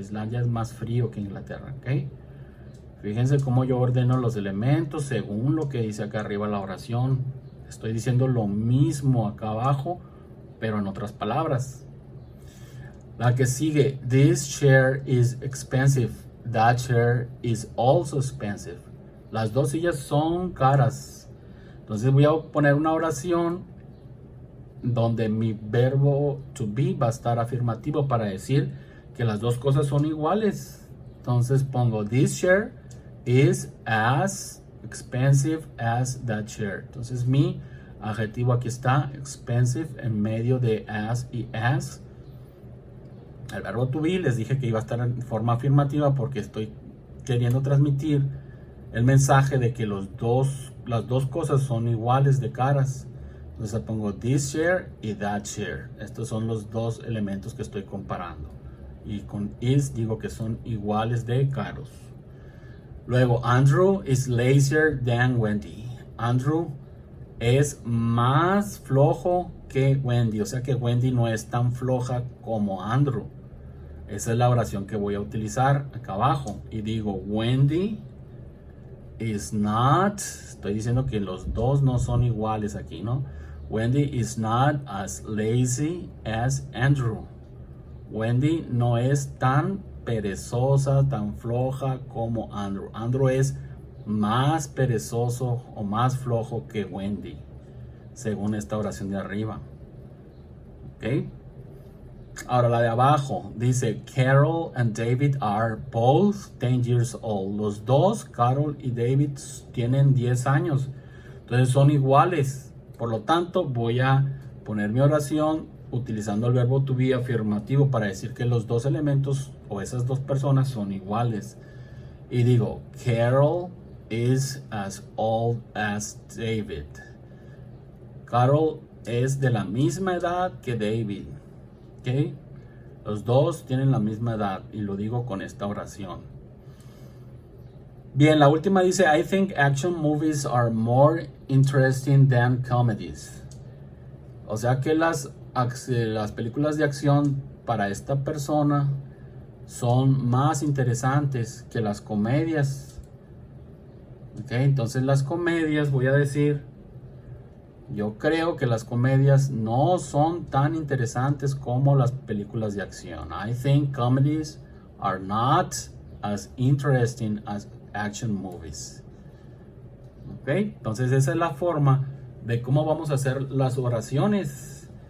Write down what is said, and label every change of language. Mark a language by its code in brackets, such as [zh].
[es] Islandia es más frío que Inglaterra, ¿ok? Fíjense cómo yo ordeno los elementos según lo que dice acá arriba la oración. Estoy diciendo lo mismo acá abajo, pero en otras palabras. La que sigue, [en] this chair is expensive. that chair is also expensive. [es] Las dos sillas son caras. Entonces voy a poner una oración donde mi verbo to be va a estar afirmativo para decir que las dos cosas son iguales. Entonces pongo [en] this chair is as expensive as that chair. [es] Entonces mi adjetivo aquí está, expensive, en medio de as y as. El verbo to be les dije que iba a estar en forma afirmativa porque estoy queriendo transmitir el mensaje de que las dos cosas son iguales de caras. Entonces pongo this chair y that chair. Estos son los dos elementos que estoy comparando. Y con is digo que son iguales de caros. [en] Luego, Andrew is lazier than Wendy. [es] Andrew es más flojo que Wendy. O sea que Wendy no es tan floja como Andrew. Esa es la oración que voy a utilizar acá abajo. Y digo, [en] Wendy is not. [es] Estoy diciendo que los dos no son iguales aquí, ¿no? [en] Wendy is not as lazy as Andrew. [es] Wendy no es tan perezosa, tan floja como Andrew. Andrew es más perezoso o más flojo que Wendy, según esta oración de arriba. ¿Ok? Ahora la de abajo dice [en] Carol and David are both 10 years old. [es] Los dos, Carol y David, tienen 10 años. Entonces son iguales. Por lo tanto, voy a poner mi oración utilizando el verbo to be afirmativo para decir que los dos elementos o esas dos personas son iguales. Y digo, [en] Carol is as old as David. [es] Carol es de la misma edad que David. ¿Ok? Los dos tienen la misma edad y lo digo con esta oración. Bien, la última dice, [en] I think action movies are more interesting than comedies. [es] O sea que las películas de acción para esta persona son más interesantes que las comedias. ¿Ok? Entonces las comedias, voy a decir, yo creo que las comedias no son tan interesantes como las películas de acción. [en] I think comedies are not as interesting as action movies. [es] ¿Ok? Entonces esa es la forma de cómo vamos a hacer las oraciones.